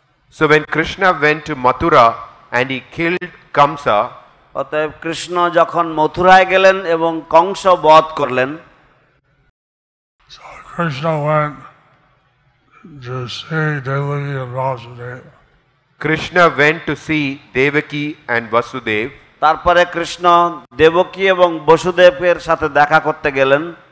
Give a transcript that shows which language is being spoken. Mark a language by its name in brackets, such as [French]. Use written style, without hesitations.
[English] So when Krishna went to Mathura and he killed Kamsa, [Bangla] অতএব কৃষ্ণ যখন মথুরায় গেলেন এবং কংস বধ করলেন, [English] so Krishna went to see Devaki and Vasudev. Krishna went to see Devaki and Vasudev. [Bangla] তারপরে কৃষ্ণ দেবকী এবং বসুদেবের সাথে দেখা করতে গেলেন।